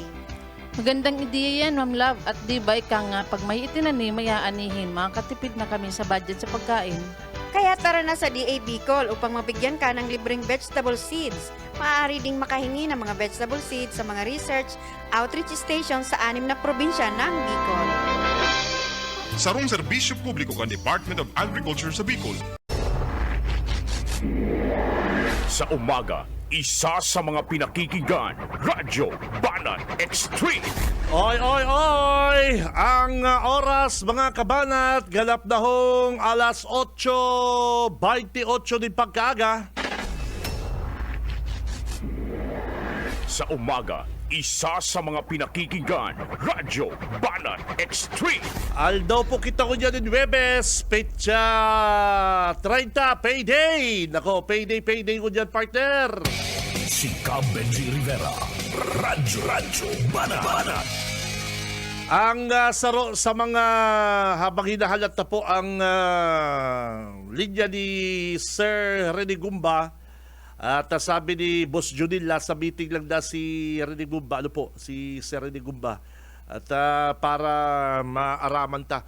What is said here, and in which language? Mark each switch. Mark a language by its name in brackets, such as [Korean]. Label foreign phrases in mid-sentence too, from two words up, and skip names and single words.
[Filipino] Magandang ideya yan, Ma'am Love. At di ba ika nga, pag may itinanim, may aanihin, makakatipid na kami sa budget sa pagkain. Kaya tara na sa DA Bicol upang mabigyan ka ng libreng [English] vegetable seeds. [Filipino] Maaari ding makahingi ng mga [English] vegetable seeds [Filipino] sa mga [English] research outreach station [Filipino] sa 6 na probinsya ng Bicol. [Bikol] sarong serbisyo publiko kan Department of Agriculture sa Bicol. [Filipino] Sa umaga, isa sa mga pinakikinggan, Radyo Banat Extreme. Oy, oy, oy! [Bikol] Ang oras, mga kabanat, ganap na hong alas 8:28 din pagkaaga. [Filipino] Sa umaga, isa sa mga pinakikinggan, Radyo Banat Extreme. [Bikol] Aldaw po kita ko dyan in Webes, Petsa 30, payday! Nako, payday ko dyan, partner! Si Cab Benji Rivera. Radyo Banat. Ang saro sa mga habang hinahalat na po ang linya ni Sir Rene Gumba at sabi ni Boss Junilla sa meeting lang na si Rene Gumba, si Sir Rene Gumba at para maaraman ta.